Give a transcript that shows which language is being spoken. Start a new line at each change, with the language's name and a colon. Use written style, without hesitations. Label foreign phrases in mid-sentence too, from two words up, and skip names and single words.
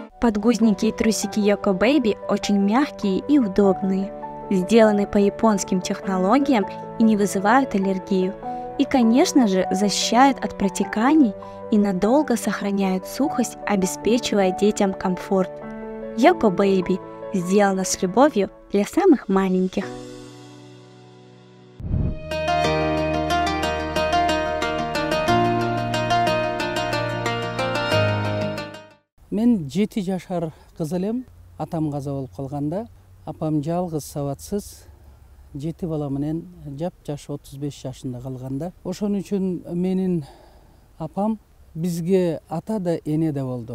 Russian: Подгузники и трусики Yoko Baby очень мягкие и удобные, сделаны по японским технологиям и не вызывают аллергию. И, конечно же, защищают от протеканий и надолго сохраняют сухость, обеспечивая детям комфорт. Yoko Baby сделана с любовью для самых маленьких.
Kyrgyz: Мен 7 жашар кыз элем. Атам каза болуп калганда, апам жалгыз сабатсыз 7 бала менен жап-жаш 35 жашында калганда, ошон үчүн менин апам бизге ата да эне да болду.